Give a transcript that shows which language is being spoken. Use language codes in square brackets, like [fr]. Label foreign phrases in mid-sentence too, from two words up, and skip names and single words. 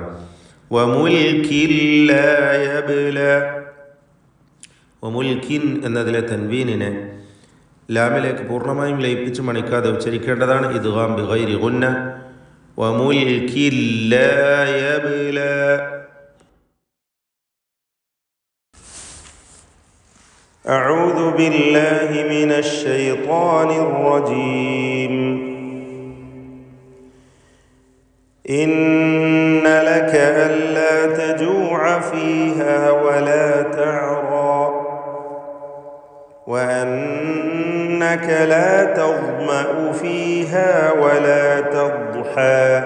[ar] وملك لا يبلى. [ml] വമുൽകിൻ എന്നതിലെ തൻവീനിനെ ലാമിലേക്ക് പൂർണ്ണമായും ലയിപ്പിച്ച് മണിക്കാതെ ഉച്ചരിക്കേണ്ടതാണ്. [ar] إدغام بغير غنة. وملك لا يبلى. أعوذ بالله من الشيطان الرجيم. إن لك ألا تجوع فيها ولا تعرى وأنك لا تظمأ فيها ولا تضحى.